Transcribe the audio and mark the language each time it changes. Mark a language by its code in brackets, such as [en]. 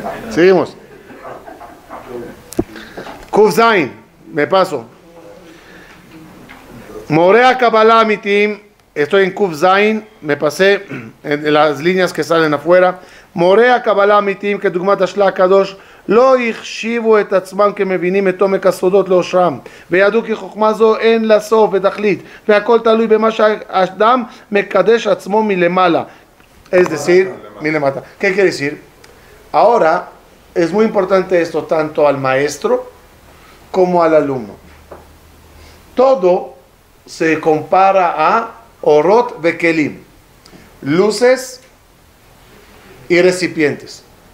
[es] Seguimos. Kuf Zain, me paso. [he] Morea Kabbalah Mitim, [es] estoy en Kuf Zain, me pasé en las líneas que salen afuera. [he] Morea Kabbalah Mitim, que Dugmat Ashla Kadosh, לא החשיבו את עצמם כמבינים את עומק הסודות לאושרם וידעו כי חוכמה זו אין לה סוף ותכלית והכל תלוי במה שהאדם מקדש עצמו מלמעלה. [es] Es decir, milemata. ¿Qué quiere decir? Ahora es muy importante esto tanto al maestro como al alumno. Todo se compara a [he] orot bekelim, [es] luces y recipientes.